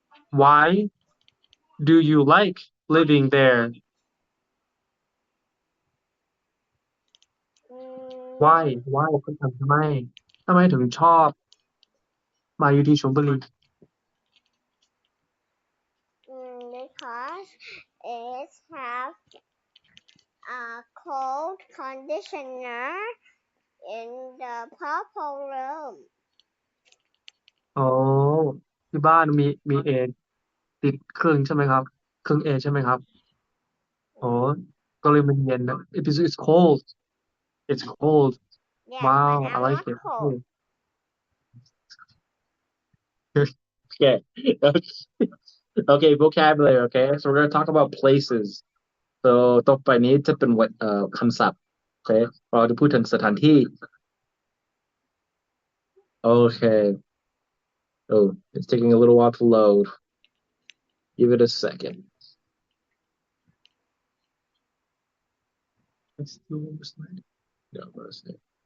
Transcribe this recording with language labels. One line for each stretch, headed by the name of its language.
English: why do you like living there
Thai: why คุณทำไมถึงชอบมาอยู่ที่ชลบุรี
English: Because it has a cold conditioner in the purple room.
Thai: อ๋อที่บ้านมีเอติดเครื่องใช่ไหมครับเครื่องเอใช่ไหมครับอ๋อก็เลยมันเย็นนะ
English: it's cold it's cold Yes, wow but I I'm like not it cold. Okay. Okay, vocabulary, okay? So we're gonna talk about places. So
Thai: ต่อไปนี้จะเป็นคำศัพท์ โอเคเราจะพูดถึงสถานที่โอเค
English: oh it's taking a little while to load give it a second let's do one slide no let's see.